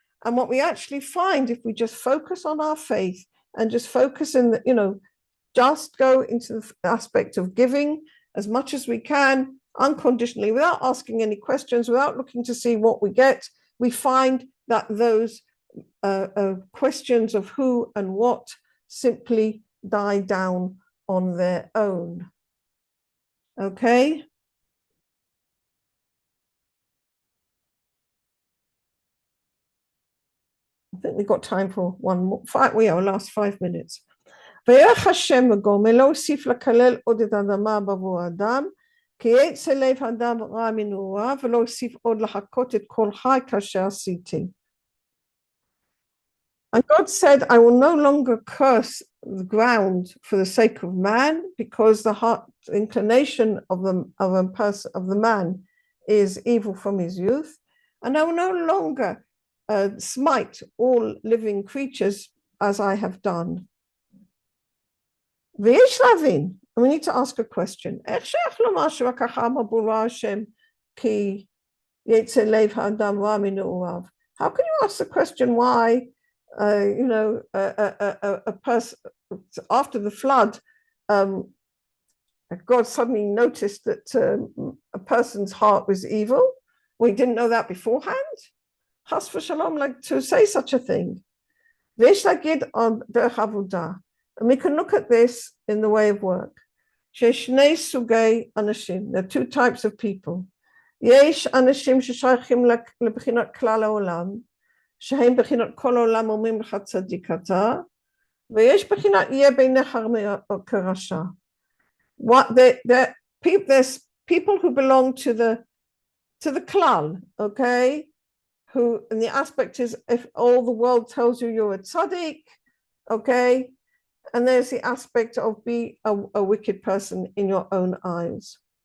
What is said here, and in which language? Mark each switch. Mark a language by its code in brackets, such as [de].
[en] And what we actually find if we just focus on our faith and just focus in the, just go into the aspect of giving as much as we can, unconditionally, without asking any questions, without looking to see what we get, we find that those questions of who and what simply die down on their own. Okay? I think we've got time for one more. Last 5 minutes. [he] ויך השם וגומר לא הוסיף לקלל עוד את האדמה בעבור האדם, כי יצא לב האדם רע מנעוריו, ולא הוסיף עוד לחכות את כל חי כאשר עשיתי. [en] And God said, I will no longer curse the ground for the sake of man, because the heart inclination of the man is evil from his youth, and I will no longer smite all living creatures as I have done. [he] ויש להבין, [en] and we need to ask a question, [he] איך שייך לומר שרק אמר ברא השם כי יצא לב האדם רע מנעוריו? [en] How can you ask the question why a person after the flood, God suddenly noticed that a person's heart was evil? Well, he didn't know that beforehand. Chas v'shalom, like to say such a thing. [he] V'yesh lagid on derech avodah, [en] and we can look at this in the way of work. [he] Sheyesh shnei sugei anashim. [en] There are two types of people. [he] Yesh anashim sheshayachim lebechinat klal haolam, שהם בחינת כל העולם אומרים לך צדיק אתה, ויש בחינת יהיה בעיניך כרשע. [en] There's people who belong to the klal, okay? Who, and the aspect is if all the world tells you you're a tzaddik, okay? And there's the aspect of be a wicked person in your own eyes.